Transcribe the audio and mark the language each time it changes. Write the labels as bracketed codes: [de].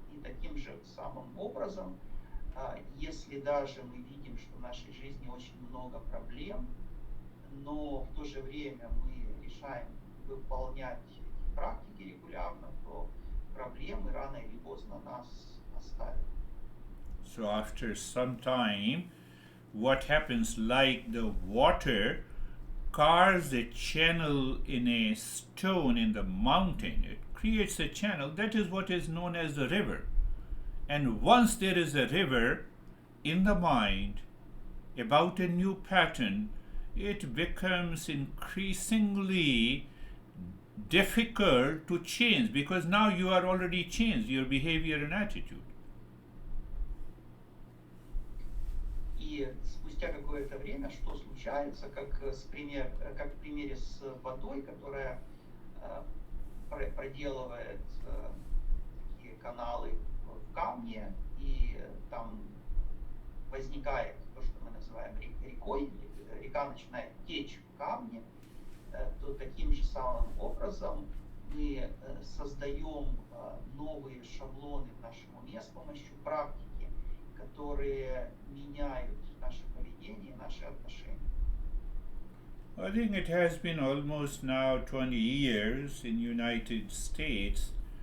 [ru] И таким же самым образом, если даже мы видим, что в нашей жизни очень много проблем, но в то же время мы решаем выполнять эти практики регулярно, то проблемы рано или поздно нас оставят. [en] So after some time, what happens, like the water carves a channel in a stone in the mountain, it creates a channel. That is what is known as the river. And once there is a river in the mind, about a new pattern, it becomes increasingly difficult to change because now you are already changed your behavior and attitude. [ru] И спустя какое-то время что случается, как в примере с водой, которая проделывает такие каналы в камне, и там возникает то, что мы называем рекой, река начинает течь в камне, то таким же самым образом мы создаем новые шаблоны в нашем уме с помощью практики, которые меняют наше поведение, наши отношения. [en] I think it has been almost now 20 years in United States.